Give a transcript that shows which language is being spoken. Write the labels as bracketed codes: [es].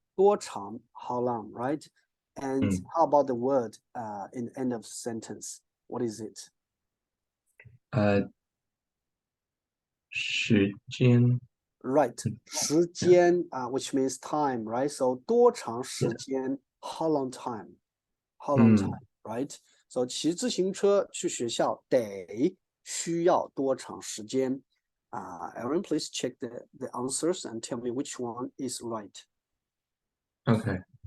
[en] 多长 how long, right? And how about the word in the end of sentence? What is it? [zh] 时间. [en] Right. 时间 which means time, right? So [zh] 多长时间 [en] how long time? How long time, right? [zh] So 骑自行车去学校得需要多长时间? [en] Aaron, please check the answers and tell me which one is right. Okay.